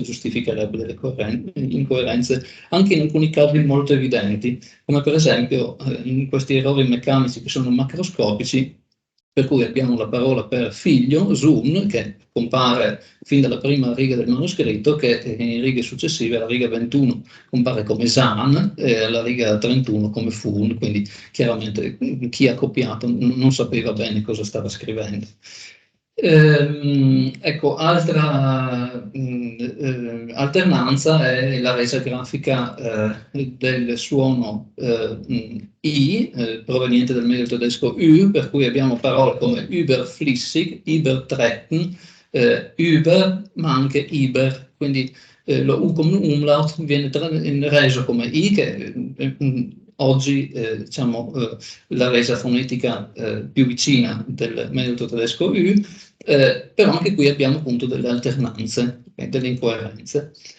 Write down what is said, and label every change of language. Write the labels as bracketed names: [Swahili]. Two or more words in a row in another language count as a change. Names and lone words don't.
[Italian] giustificherebbe delle incoerenze, anche in alcuni casi molto evidenti, come per esempio in questi errori meccanici che sono macroscopici, per cui abbiamo la parola per figlio, zoom, che compare fin dalla prima riga del manoscritto, che in righe successive, alla riga 21, compare come zan, e alla riga 31 come fun, quindi chiaramente chi ha copiato non sapeva bene cosa stava scrivendo. Ecco, altra alternanza è la resa grafica del suono I, proveniente dal medio tedesco Ü, per cui abbiamo parole come [German] überflüssig, übertreten, über, [Italian] ma anche iber, quindi lo U come umlaut viene reso come I, che oggi diciamo, la resa fonetica più vicina del medio tedesco Ü, però anche qui abbiamo appunto delle alternanze, delle incoerenze.